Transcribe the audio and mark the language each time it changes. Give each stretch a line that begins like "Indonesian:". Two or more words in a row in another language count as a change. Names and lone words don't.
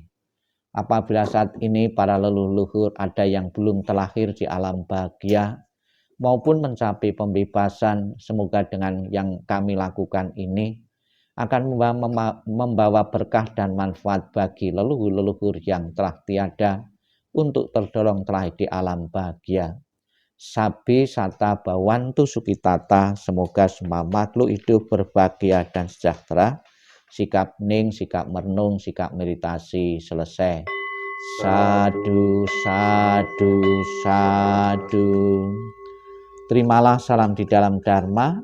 Indonesian: Apabila saat ini para leluhur ada yang belum terlahir di alam bahagia maupun mencapai pembebasan, semoga dengan yang kami lakukan ini akan membawa berkah dan manfaat bagi leluhur-leluhur yang telah tiada untuk terdorong terlahir di alam bahagia.
Pali: Sabi sata bawantu sukitata,
Indonesian: semoga semua makhluk hidup berbahagia dan sejahtera. Sikap hening, sikap merenung, sikap meditasi selesai.
Pali: Sadu, sadu, sadu.
Indonesian: Terimalah salam di dalam Dharma.